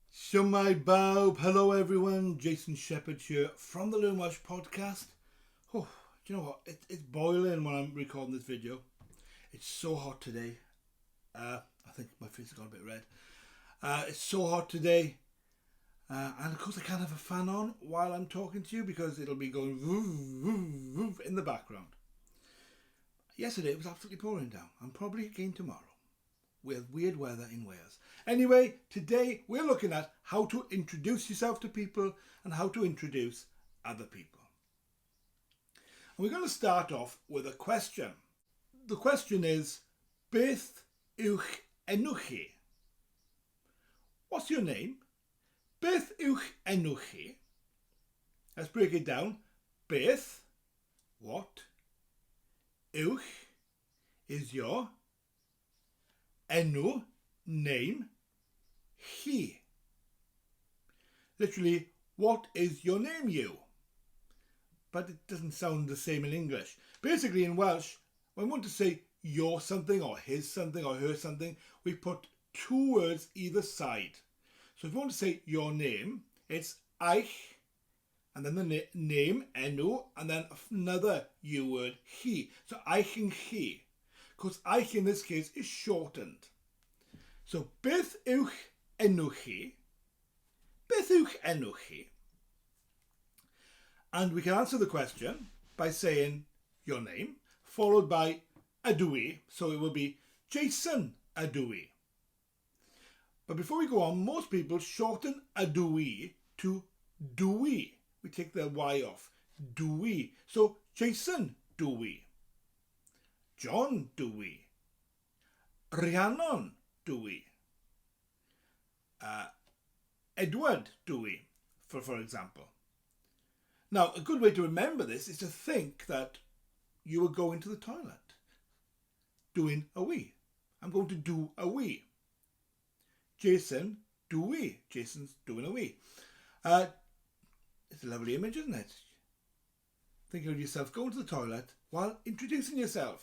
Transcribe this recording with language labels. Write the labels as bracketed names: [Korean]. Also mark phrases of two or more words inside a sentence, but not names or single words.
[Welsh] Shwmae bawb, [English] hello everyone, Jason Shepherd here from the Learn Welsh podcast. Oh, do you know what, it's boiling when I'm recording this video. It's so hot today. I think my face has got a bit red. It's so hot today. And of course I can't have a fan on while I'm talking to you because it'll be going woof, woof, woof in the background. Yesterday it was absolutely pouring down, and probably again tomorrow. We have weird weather in Wales. Anyway, today we're looking at how to introduce yourself to people and how to introduce other people. And we're going to start off with a question. The question is, [Welsh] beth yw'ch enw chi? [English] What's your name? [Welsh] Beth yw'ch enw chi? [English] Let's break it down. Beth, what? Yw'ch is your. Enw, name. Chi. Literally, what is your name, you? But it doesn't sound the same in English. Basically, in Welsh, when we want to say your something or his something or her something, we put two words either side. So if you want to say your name, it's eich, and then the name, enw, and then another U word, chi. So eich and chi. Because eich in this case is shortened. [Welsh] So beth yw'ch enw chi? Beth yw'ch enw chi? [English] And we can answer the question by saying your name, followed by ydw i. So it will be Jason [Welsh] ydw i. [English] But before we go on, most people shorten [Welsh] ydw i [English] to dwi. We take the Y off. Dwi. So Jason dwi. John dwi. Rhiannon dwi. Edward dwi, for example. Now, a good way to remember this is to think that you were going to the toilet, doing a wee. I'm going to do a wee. Jason, do wee. Jason's doing a wee. It's a lovely image, isn't it? Think of yourself going to the toilet while introducing yourself.